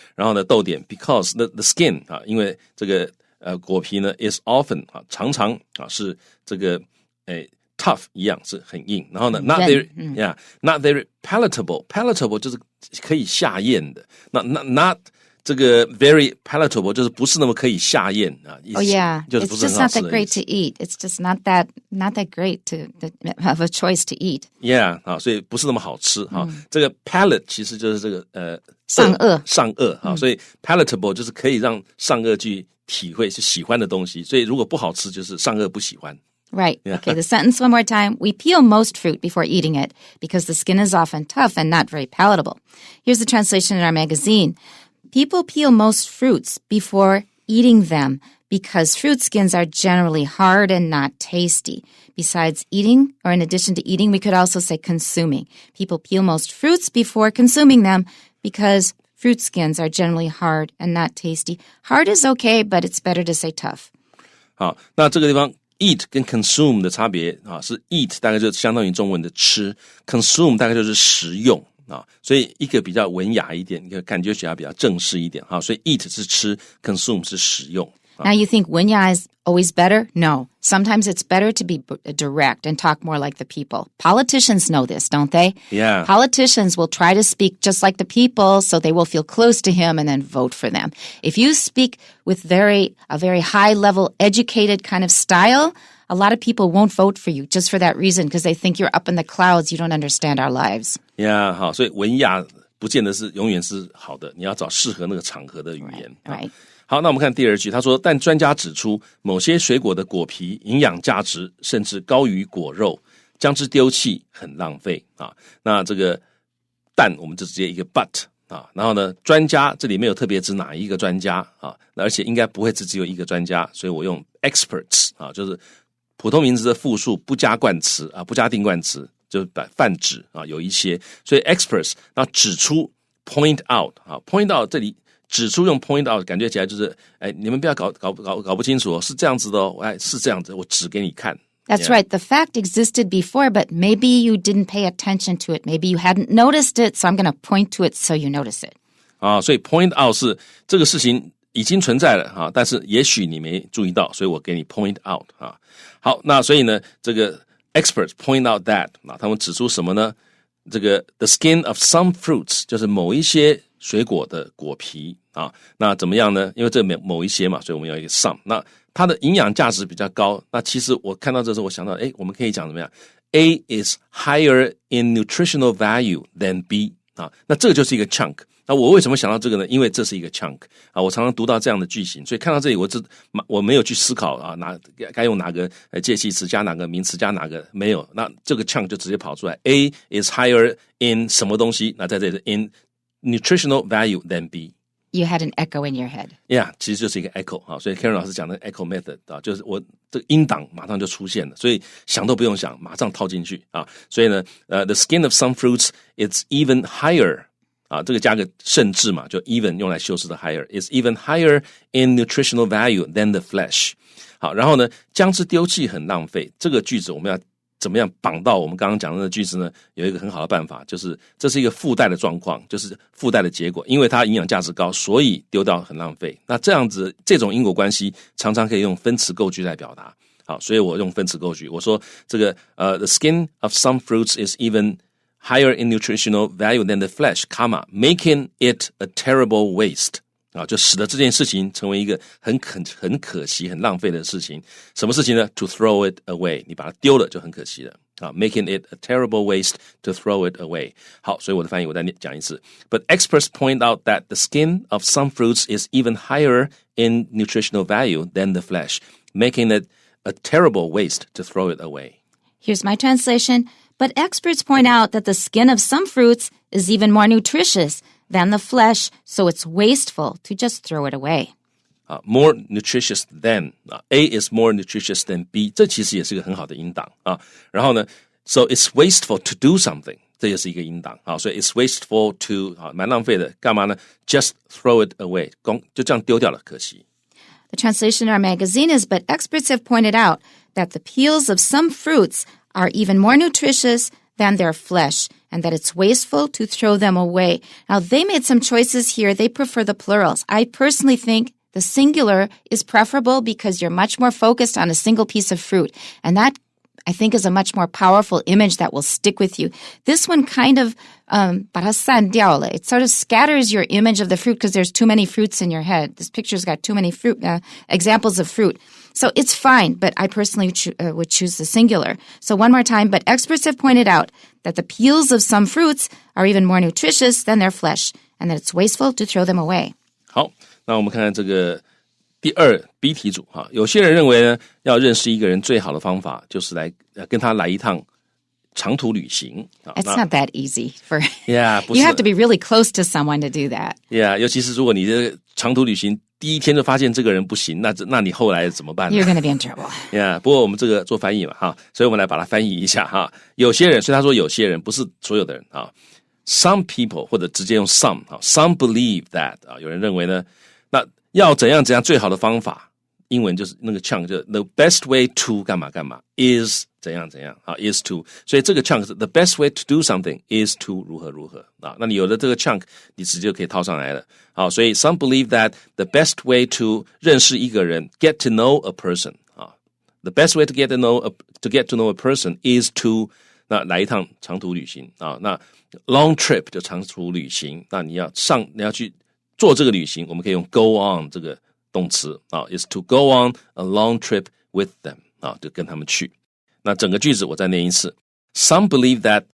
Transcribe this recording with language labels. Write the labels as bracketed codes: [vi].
[zh] 然后呢，逗点 [en] because the skin [zh] 啊，因为这个果皮呢 [en] is often [zh] 啊，常常啊是这个。 tough 一样是很硬，然后呢 [en] not very palatable， [zh] palatable 就是可以下咽的，那 [en] not [zh] 这个 [en] very palatable [zh] 就是不是那么可以下咽啊。 [en] Oh yeah, [zh] 就是 [en] it's [zh] 不是 [en] just [zh] 很好 [en] not [zh] 吃 [en] that [zh] 的 [en] great to eat. It's just not that great to have a choice to eat. [zh] Yeah 啊，所以不是那么好吃哈。这个 palate 其实就是这个上颚啊，所以 palatable 就是可以让上颚去体会是喜欢的东西，所以如果不好吃就是上颚不喜欢。 [en] Right. Yeah. Okay, the sentence one more time. We peel most fruit before eating it because the skin is often tough and not very palatable. Here's the translation in our magazine. People peel most fruits before eating them because fruit skins are generally hard and not tasty. Besides eating, or in addition to eating, we could also say consuming. People peel most fruits before consuming them because fruit skins are generally hard and not tasty. Hard is okay, but it's better to say tough. [zh] 好，那这个地方eat 跟 consume 的差别啊，是 eat 大概就相当于中文的吃 ，consume 大概就是食用啊，所以一个比较文雅一点，一个感觉起来比较正式一点啊，所以 eat 是吃 ，consume 是食用。 [en] Now you think [zh] 文雅 [en] is always better? No. Sometimes it's better to be direct and talk more like the people. Politicians know this, don't they? Yeah. Politicians will try to speak just like the people so they will feel close to him and then vote for them. If you speak with a very high-level, educated kind of style, a lot of people won't vote for you just for that reason because they think you're up in the clouds, you don't understand our lives. Yeah, [zh] 好，所以文雅不见得是永远是好的，你要找适合那个场合的语言。 [en] Right. [zh] 好，那我们看第二句，他说，但专家指出，某些水果的果皮营养价值甚至高于果肉，将之丢弃很浪费啊。那这个但我们就直接一个 but 啊，然后呢，专家这里没有特别指哪一个专家啊，而且应该不会只有一个专家，所以我用 experts 啊，就是普通名词的复数，不加冠词啊，不加定冠词，就是泛指啊，有一些，所以 experts 那指出 point out 啊 ，point out 这里指出用 point out 感觉起来就是，哎，你们不要搞不清楚哦，是这样子的哦，哎，是这样子，我指给你看。 [en] That's right. The fact existed before, but maybe you didn't pay attention to it. Maybe you hadn't noticed it, so I'm going to point to it so you notice it. [zh] 啊，所以 point out 是这个事情已经存在了啊，但是也许你没注意到，所以我给你 point out 啊。好，那所以呢，这个 [en] experts point out that [zh] 啊，他们指出什么呢？这个 [en] the skin of some fruits [zh] 就是某一些水果的果皮啊，那怎么样呢？因为这某一些嘛，所以我们要一个 some。那它的营养价值比较高。那其实我看到这时候，我想到，我们可以讲怎么样 ？ [en] A is higher in nutritional value than B [zh] 啊，那这个就是一个 chunk。那我为什么想到这个呢？因为这是一个 chunk 啊，我常常读到这样的句型，所以看到这里我没有去思考啊，该用哪个介系词加哪个名词加哪个没有，那这个 chunk 就直接跑出来 [en] A is higher in [zh] 什么东西，那在这里 [en] in nutritional value than B。 You had an echo in your head. Yeah, [zh] 其实就是一个 echo 啊，所以 Karen 老师讲的 echo method 啊，就是我这个音档马上就出现了，所以想都不用想，马上套进去啊。所以呢， [en] the skin of some fruits it's even higher [zh] 啊，这个加个甚至嘛，就 even 用来修饰的 higher [en] is even higher in nutritional value than the flesh。 [zh] 好，然后呢，将之丢弃很浪费，这个句子我们要怎么样绑到我们刚刚讲的句子呢？有一个很好的办法，就是这是一个附带的状况，就是附带的结果，因为它营养价值高，所以丢掉很浪费。那这样子这种因果关系常常可以用分词构句来表达。好，所以我用分词构句，我说这个 [en] the skin of some fruits is even higher in nutritional value than the flesh, making it a terrible waste。 [zh] 啊，就使得这件事情成为一个很可惜、很浪费的事情。什么事情呢 ？ [en] To throw it away， [zh] 你把它丢了就很可惜了。啊 [en] ，making it a terrible waste to throw it away。 [zh] 好，所以我的翻译我再讲一次。 [en] But experts point out that the skin of some fruits is even higher in nutritional value than the flesh, making it a terrible waste to throw it away. Here's my translation. But experts point out that the skin of some fruits is even more nutritious than the flesh, so it's wasteful to just throw it away. More nutritious than A is more nutritious than B， [zh] 这其实也是个很好的音档啊。然后呢 [en] ，so it's wasteful to do something， [zh] 这也是一个音档啊。所以 [en] it's wasteful to [zh] 蛮浪费的，干嘛呢 ？ [en] Just throw it away， [zh] 就这样丢掉了，可惜。 [en] The translation in our magazine is, but experts have pointed out that the peels of some fruits are even more nutritious than their flesh, and that it's wasteful to throw them away. Now, they made some choices here. They prefer the plurals. I personally think the singular is preferable because you're much more focused on a single piece of fruit. And that, I think, is a much more powerful image that will stick with you. This one kind of, [zh] 把它散掉了. [en] It sort of scatters your image of the fruit because there's too many fruits in your head. This picture's got too many examples of fruit. So it's fine, but I personally would choose the singular. So one more time, but experts have pointed out that the peels of some fruits are even more nutritious than their flesh, and that it's wasteful to throw them away. [zh] 好，那我们看看这个第二 B 题组哈。有些人认为呢，要认识一个人最好的方法就是来跟他来一趟长途旅行。 [en] It's not that easy for Yeah， you have to be really close to someone to do that. Yeah， [zh] 尤其是如果你这个长途旅行第一天就发现这个人不行，那你后来怎么办呢？ [en] You're going to be in trouble. Yeah， [zh] 不过我们这个做翻译嘛哈，所以我们来把它翻译一下哈。有些人，所以他说有些人不是所有的人啊。 [en] Some people [zh] 或者直接用 some 啊 ， [en] some believe that [zh] 啊，有人认为呢，那要怎样最好的方法，英文就是那个 chunk 就 [en] the best way to [zh] 干嘛干嘛 is 怎样啊 [en] is to， [zh] 所以这个 chunk 是 [en] the best way to do something is to [zh] 如何啊，那你有了这个 chunk， 你直接就可以套上来了。好，所以 [en] some believe that the best way to [zh] 认识一个人 [en] get to know a person [zh] 啊 [en] the best way to get to know a person is to [zh] 那来一趟长途旅行啊，那 [en] long trip [zh] 就长途旅行，那你要去做这个旅行，我们可以用 go on 这个动词啊 [en] is to go on a long trip with them [zh] 啊，就跟他们去。那整个句子我再念一次 [en] Some believe that